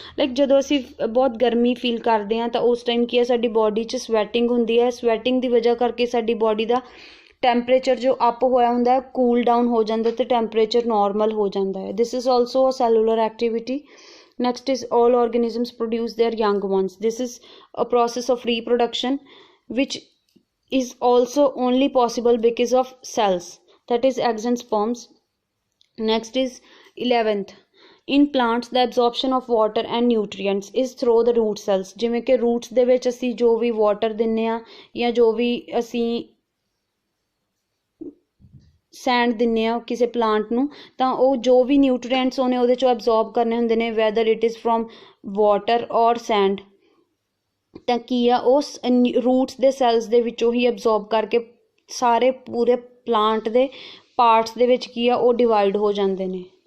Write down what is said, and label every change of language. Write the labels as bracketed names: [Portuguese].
[Punjabi] like ਜਦੋਂ ਅਸੀਂ ਬਹੁਤ ਗਰਮੀ ਫੀਲ ਕਰਦੇ ਹਾਂ ਤਾਂ ਉਸ ਟਾਈਮ ਕੀ ਹੈ ਸਾਡੀ ਬੋਡੀ 'ਚ ਸਵੈਟਿੰਗ ਹੁੰਦੀ ਹੈ, ਸਵੈਟਿੰਗ ਦੀ ਵਜ੍ਹਾ ਕਰਕੇ ਸਾਡੀ ਬੋਡੀ ਦਾ ਟੈਂਪਰੇਚਰ ਜੋ ਅਪ ਹੋਇਆ ਹੁੰਦਾ ਹੈ ਕੂਲ ਡਾਊਨ ਹੋ ਜਾਂਦਾ ਅਤੇ ਟੈਂਪਰੇਚਰ ਨੋਰਮਲ ਹੋ ਜਾਂਦਾ ਹੈ। [English] This is also a cellular activity. Next is all organisms produce their young ones। this is a process of reproduction which is also only possible because of cells, that is eggs and sperms। next is 11th, in plants the absorption of water and nutrients is through the root cells। [Punjabi] ਜਿਵੇਂ ਕਿ roots ਦੇ ਵਿੱਚ ਅਸੀਂ ਜੋ ਵੀ water ਦਿੰਦੇ ਹਾਂ ਜਾਂ ਜੋ ਵੀ ਅਸੀਂ ਸੈਂਡ ਦਿੰਦੇ ਹਾਂ ਕਿਸੇ ਪਲਾਂਟ ਨੂੰ ਤਾਂ ਉਹ ਜੋ ਵੀ ਨਿਊਟਰੀਐਂਟਸ ਉਹਨੇ ਉਹਦੇ 'ਚੋਂ ਐਬਜ਼ੋਰਬ ਕਰਨੇ ਹੁੰਦੇ ਨੇ [English] whether it is from water or sand, [Punjabi] ਤਾਂ ਕੀ ਆ ਉਸ ਰੂਟਸ ਦੇ ਸੈਲਸ ਦੇ ਵਿੱਚੋਂ ਹੀ ਐਬਜ਼ੋਰਬ ਕਰਕੇ ਸਾਰੇ ਪੂਰੇ ਪਲਾਂਟ ਦੇ ਪਾਰਟਸ ਦੇ ਵਿੱਚ ਕੀ ਆ ਉਹ ਡਿਵਾਈਡ ਹੋ ਜਾਂਦੇ ਨੇ।